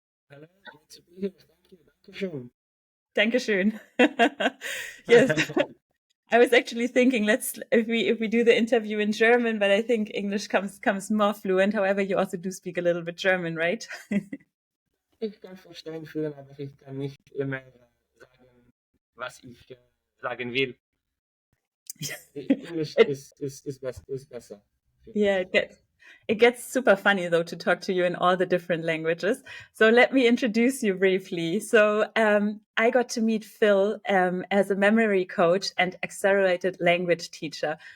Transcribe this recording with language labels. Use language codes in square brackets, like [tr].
[en] Hello, great to be here. Thank you. [de] Dankeschön. [en] Yes, I was actually thinking let's if we do the interview in German, but I think English comes more fluent. However, you also do speak a little bit German, right? [de] Ich kann verstehen fühlen, aber ich kann nicht immer sagen, was ich sagen will. [en] English It, is besser. yeah, it gets super funny though to talk to you in all the different languages. So let me introduce you briefly. So I got to meet Phil as a memory coach and accelerated language teacher.